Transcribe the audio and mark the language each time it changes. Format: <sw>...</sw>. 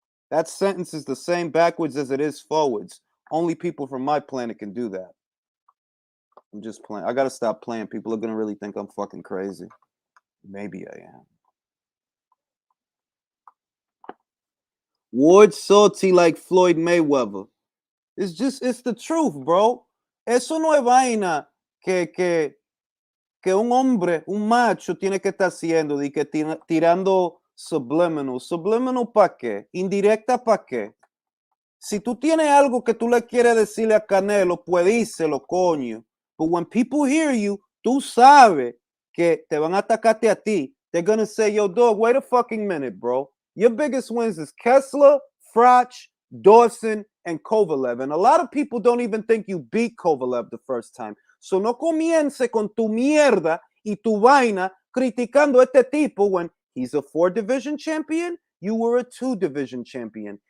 <en>That sentence is the same backwards as it is forwards. Only people from my planet can do that. I'm just playing. I gotta stop playing. People are gonna really think I'm fucking crazy. Maybe I am. Ward salty like Floyd Mayweather. It's the truth, bro.</en> <es>Eso no es vaina que un hombre, un macho, tiene que estar haciendo, de que tirando subliminal. ¿Subliminal para qué? ¿Indirecta para qué? Si tú tienes algo que tú le quieres decirle a Canelo, pues díselo, coño. But when people hear you, tú sabes que te van a atacarte a ti.</es> <en>They're gonna say, yo, dog, wait a fucking minute, bro. Your biggest wins is Kessler, Froch, Dawson, and Kovalev. And a lot of people don't even think you beat Kovalev the first time.</en> <es>So no comience con tu mierda y tu vaina criticando a este tipo when he's a 4-division champion, you were a 2-division champion.</es>